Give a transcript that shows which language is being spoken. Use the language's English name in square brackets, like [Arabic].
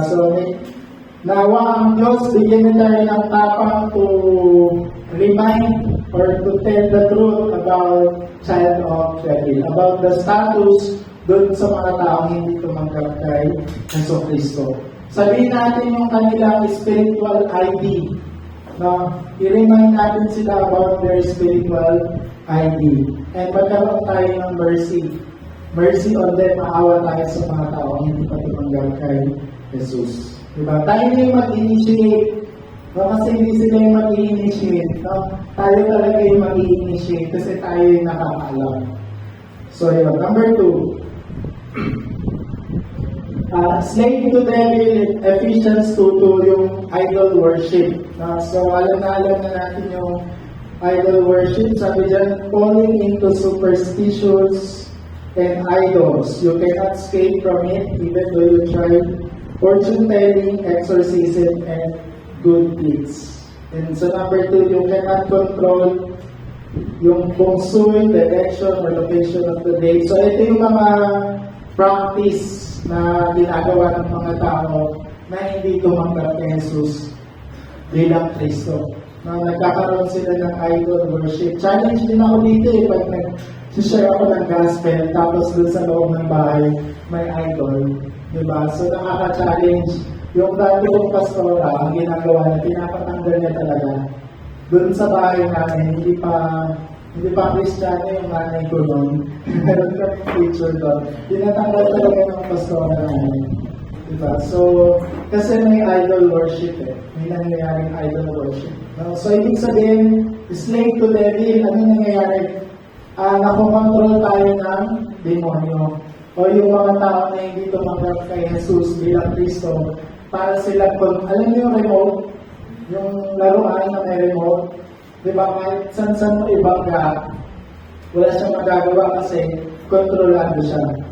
[Filipino] So, nawa ang Diyos, bigyan na tayo ng tapang [English] to remind or to tell the truth about child of devil, about the status [Filipino] doon sa mga taong hindi tumanggap kay Jesucristo. Sabihin natin yung kanilang spiritual ID. No? I-remind natin sila [English] about their spiritual ID. [Filipino] And magkaroon tayo ng mercy. [English] Mercy on them, [Filipino] maawa tayo sa mga taong hindi pa tumanggap kay Jesus. Diba? Tayo na yung mag-initiate. No? Kasi hindi sila yung mag-initiate. No? Tayo talaga yung mag-initiate kasi tayo yung nakakaalam. So yun. Number 2. [English] Slave to devil, Ephesians 2:2, [Filipino] yung idol worship. So alam na natin yung idol worship. Sabi dyan, [English] falling into superstitions and idols. You cannot escape from it even though you try fortune telling, exorcism, and good deeds. And so number 2, you cannot control yung feng direction or location of the day. [Filipino] So ito yung mga practice na ginagawa ng mga tao na hindi tumanggap kay Jesus bilang Kristo. Nagkakaroon sila ng idol worship. Challenge din ako dito pag nag-share ako ng gospel tapos doon sa loob ng bahay may idol. Diba? So nakaka-challenge. Yung dati kong pastora, ang ginagawa na pinapatanggal niya talaga doon sa bahay namin, hindi pa Kristiyano yung nanay ko noon. Meron kami picture doon. Tinatanggal talaga ng pastora namin. Diba? So, kasi may idol worship May nangyayaring idol worship. So, ibig sabihin, slave to devil, ano nangyayari? Nakokontrol tayo ng demonyo. O yung mga tao na hindi tumanggap kay Jesus bilang Kristo, para sila, alam niyo yung remote? Yung laruan na may remote? Diba, kahit saan mo ibangga, wala siyang magagawa kasi kontrolado siya.